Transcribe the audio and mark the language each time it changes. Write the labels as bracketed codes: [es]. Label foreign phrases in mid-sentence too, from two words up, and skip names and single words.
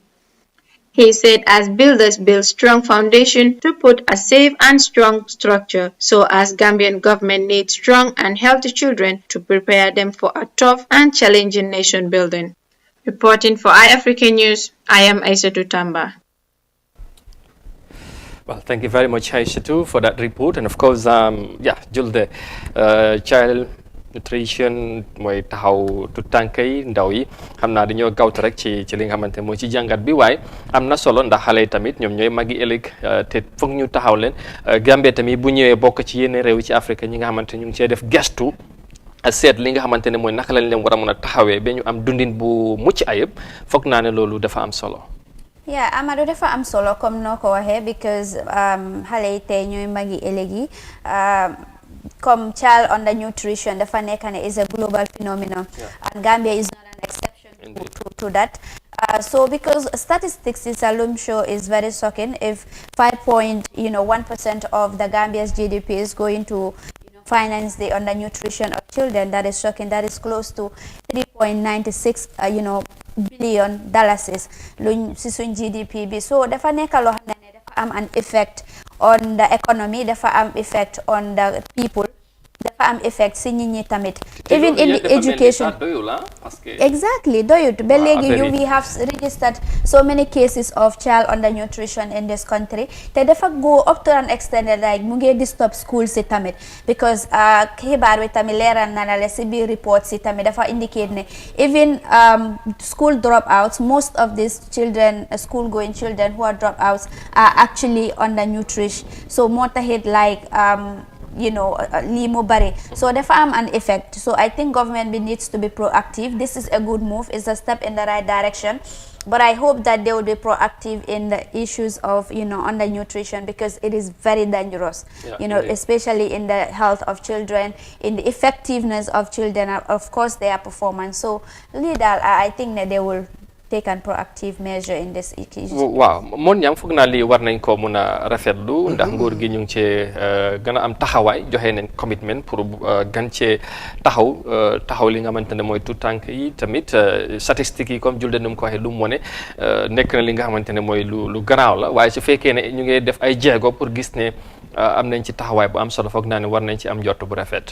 [en] He said as builders build strong foundation to put a safe and strong structure, so as Gambian government needs strong and healthy children to prepare them for a tough and challenging nation building. Reporting for iAfrican News, I am Aissatou Tamba. Well, thank you very much, Aissatou, for that report. And of course, [wo] Julde, [en] child nutrition [wo] mooy taxaw tu tànk yi ndaw yi xam naa dañoo gawtu rek ci li nga xamante mooy ci jàngat bi waaye am na solo ndax xale yi tamit ñoom ñooy magi ëllëg te foog ñu taxaw leen Gambie tamit bu ñëwee bokk ci yenn réew ci Afrique ñi nga xamante ñu ngi cee def gestu seet li nga xamante ne mooy naka lañ leen war a mën a taxawee ba ñu am dundin bu mucc ayib foog naa ne loolu dafa am solo. Yeah, Amadou dafa am solo comme noo ko waxee because xale yi tey ñooy magi ëllëg yi comme [en] child undernutrition [wo] dafa nekk ne [en] is a global phenomenon and Gambia is not an exception to that. So because statistics is alone show is very shocking if 5.1% of the Gambia's GDP is going to finance the undernutrition of children. That is shocking. That is close to 3.96 billion dollars [wo] luñ ci suñ GDP bi. So dafa nekk loo xam ne dafa am [en] an effect on the economy, [wo] dafa am [en] effect on the people, [wo] dafa dafa am effect si nit ñi tamit even [en] in the education exactly [wo] doyut ba léegi [en] we have registered so many cases of child undernutrition in this country te dafa go up to an extent like [wo] mu ngi [en] disturb school [wo] si tamit [en] because [wo] xibaar bi tamit leeral na la si biir report si tamit [en] dafa indicate ne even school dropouts most of these children school going children who are dropouts are actually undernourished so [wo] moo taxit [en] like [wo] lii mu bari [en] so [wo] dafa am [en] an effect so I think government needs to be proactive. This is a good move, it's a step in the right direction, but I hope that they will be proactive in the issues of undernutrition because it is very dangerous especially in the health of children, in the effectiveness of children, of course their performance. So [wo] lii daal [en] I think that they will take a proactive measure in this issue. [wo] waaw moon ñam foog naa lii war nañ ko mun a rafetlu ndax nguur gi ñu ngi cee gën a am taxawaay joxe nañ commitment pour gan cee taxaw li nga xamante ne mooy tout tànk yi tamit statistiques yi comme julde nu mu ko waxee lu mu wane nekk na li nga xamante ne mooy lu garaaw la waaye su fekkee ne ñu ngi def ay jéego pour gis ne am nañ ci taxawaay bu am solo foog naa ne war nañ ci am njort bu rafet.